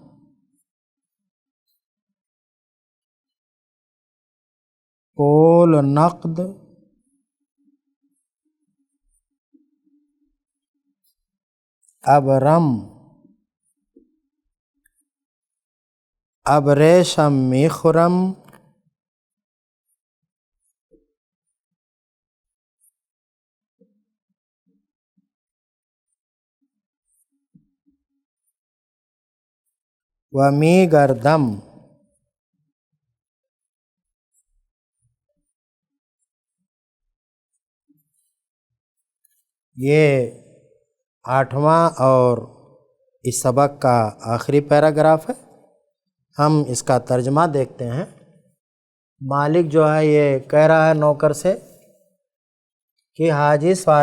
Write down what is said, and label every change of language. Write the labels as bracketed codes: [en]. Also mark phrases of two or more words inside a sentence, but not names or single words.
[fa] پول نقد ابرم ابریشم می خورم و می گردم [ur] یہ 8واں اور اس سبق کا آخری پیراگراف ہے۔ ہم اس کا ترجمہ دیکھتے ہیں۔ مالک جو ہے یہ کہہ رہا ہے نوکر سے کہ حاجی